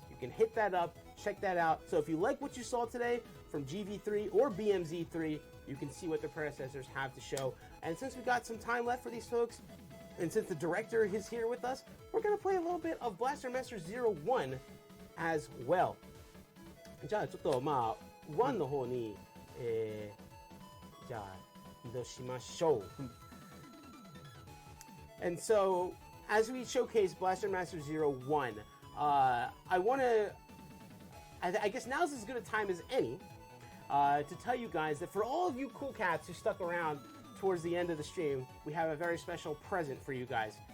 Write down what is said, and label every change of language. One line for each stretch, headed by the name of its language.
English: You can hit that up, check that out. So if you like what you saw today from GV3 or BMZ3, you can see what the predecessors have to show. And since we got some time left for these folks, and since the director is here with us, we're going to play a little bit of Blaster Master Zero 1 as well.
Japanese: じゃあちょっと1の方に、じゃあ移動しましょう。
English: And so, as we showcase Blaster Master Zero 1, I guess now's as good a time as any to tell you guys that for all of you cool cats who stuck around towards the end of the stream, we have a very special present for you guys.